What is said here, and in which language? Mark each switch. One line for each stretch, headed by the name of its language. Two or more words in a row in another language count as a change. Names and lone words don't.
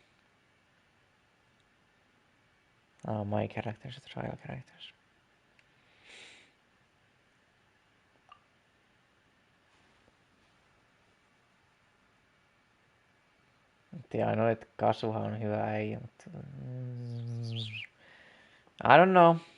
English: Oh, my characters, trial characters.
Finnish: Ja ainoa, että Kasuhan on hyvä äijä, mutta...
English: I don't know.